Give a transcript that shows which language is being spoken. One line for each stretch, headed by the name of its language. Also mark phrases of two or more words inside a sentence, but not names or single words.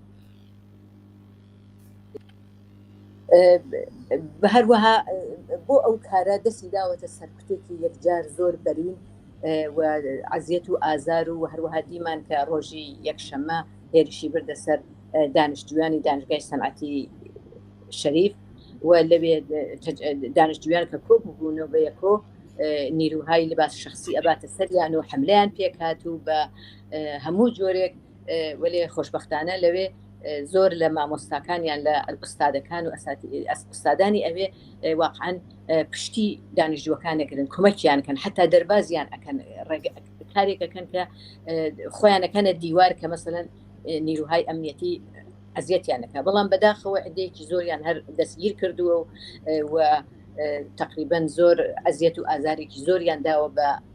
Central Kurdish: بە هەروەها بۆ ئەو کارە دەستی داوەتە سەرکوتێکی یەکجار زۆر بەرین و عەزیەت و ئازار و هەروەها دیمان کە ڕۆژی یەکشەممە هێرشی بردە سەر دانیشتویانی دانشگای سەنعەتی شەریف و لەوێ دانیشتویان کە کۆ بوونەوە بە یەکۆ
Persian: نیروهای لباس شخصی
Central Kurdish: ئەباتە سەریان و حملەیان پێکات و بە هەموو جۆرێک وەلێ خۆشبەختانە لەوێ زۆر لە مامۆستاکانیان لە ئوستادەکان و ئوستادانی ئەوێ واقعاً پشتی دانیشتوەکانەکردن کۆمەکیان کەن حتا دەربازیان ئەکەن کارێکەکەن کە خۆیانەکەنە دیوار کە مەسەلەن نیروهای ئەمنیەتی ئەزیەتیانەکە بەڵام بەداخەوە عدەیەکی زۆریان هەر دەستگیر کردووە و تقریبا زۆر ئەزیەت و ئازارێکی زۆریان داوە بە